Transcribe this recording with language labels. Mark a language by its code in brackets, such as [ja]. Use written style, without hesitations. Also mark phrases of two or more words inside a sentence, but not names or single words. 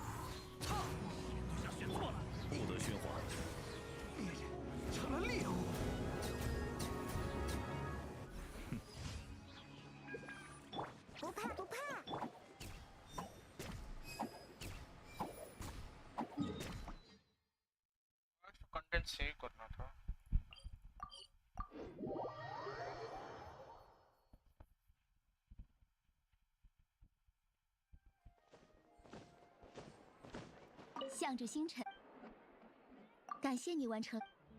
[zh] 对象选错了。不得喧哗。烈焰成了猎物。不怕不怕。 [en] content save [hi] करना था। [zh] 向着星辰，感谢你完成。